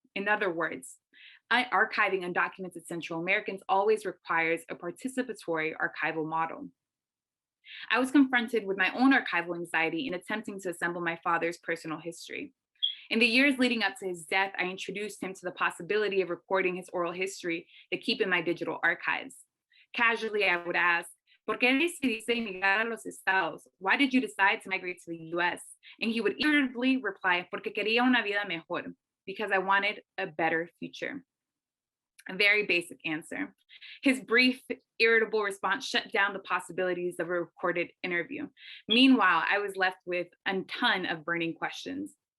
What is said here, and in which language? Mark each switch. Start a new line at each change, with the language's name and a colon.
English: In other words, archiving undocumented Central Americans always requires a participatory archival model. I was confronted with my own archival anxiety in attempting to assemble my father's personal history. In the years leading up to his death, I introduced him to the possibility of recording his oral history to keep in my digital archives. Casually, I would ask,
Spanish: ¿Por qué decidiste emigrar a los Estados?
English: Why did you decide to migrate to the US? And he would irritably reply,
Spanish: Porque quería una vida mejor,
English: because I wanted a better future. A very basic answer. His brief, irritable response shut down the possibilities of a recorded interview. Meanwhile, I was left with a ton of burning questions.